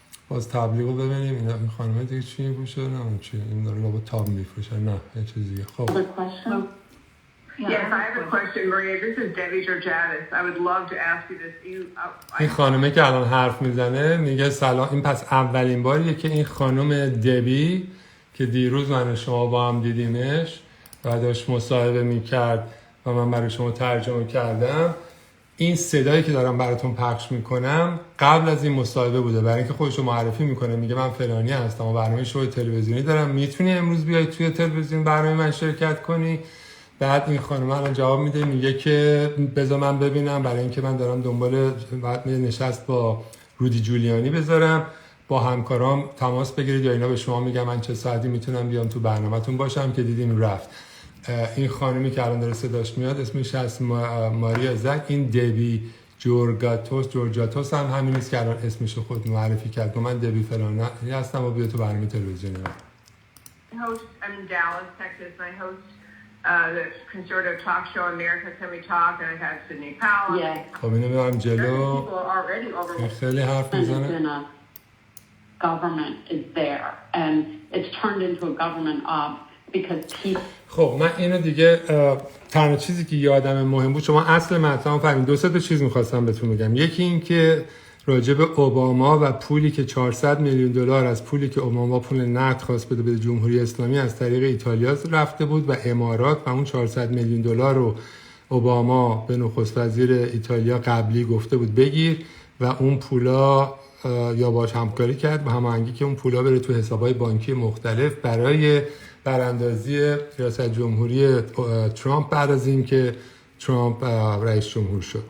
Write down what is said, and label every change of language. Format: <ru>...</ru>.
<fa>باز تبلیغ رو ببینیم. این خانمه دیگه چی میپوشه؟ نه چی این داره لابا تاب میفروشه، نه یه چیز دیگه. خب</fa> <en>Other question? Yes, I have a question, Maria. This is Debbie Georgiadis. I would love to ask you this.</en> <fa>این خانومه که الان حرف میزنه میگه سلام. این پس اولین باریه که این خانم دبی که دیروز من و شما با هم دیدیمش و داشت مصاحبه میکرد و من برای شما ترجمه کردم، این صدایی که دارم براتون پخش میکنم قبل از این مصاحبه بوده، برای اینکه خودش رو معرفی میکنه. میگه من فلانی هستم و برنامه شو تلویزیونی دارم، میتونی امروز بیای توی تلویزیون برنامه من شرکت کنی؟ بعد این خانم الان جواب میده، میگه که بذار من ببینم، برای اینکه من دارم دنبال بعد نشست با رودی جولیانی بذارم، با همکارام تماس بگیرید یا اینا به شما میگم من چه ساعتی میتونم بیام تو برنامه‌تون باشم. که دیدیم رفت. این خانمی که الان داره صداش میاد اسمش هست ماریا زک. این دبی جورجاتوس هم همین نیست که الان اسمشو خود معرفی کرد. من دبی فلان هستم و بیا تو برنامه تلویزیونی من.</fa> <en>I'm in Dallas, Texas, and I host the conservative talk show America Can We Talk, and I have Sidney Powell. Yeah.</en> <fa>خب اینو میارم جلو.</fa> <en>People are already overwhelmed.</en> <fa>خیلی حرف میزنه.</fa> <en>Government is there, and it's turned into a government because people.</en> <fa>خب من اینو دیگه تنها چیزی که یادم مهم بود، شما اصل مطلب فهمید. دو سه تا چیز می‌خواستم بهتون بگم. یکی این که راجع به اوباما و پولی که 400 میلیون دلار از پولی که اوباما پول نقد خواست بده به جمهوری اسلامی از طریق ایتالیا رفته بود و امارات، و اون 400 میلیون دلار رو اوباما به نخست وزیر ایتالیا قبلی گفته بود بگیر و اون پولا یا باش همکاری کرد و هماهنگی که اون پولا بره تو حساب‌های بانکی مختلف برای براندازی ریاست جمهوری ترامپ بعد از اینکه ترامپ رئیس جمهور شد.</fa>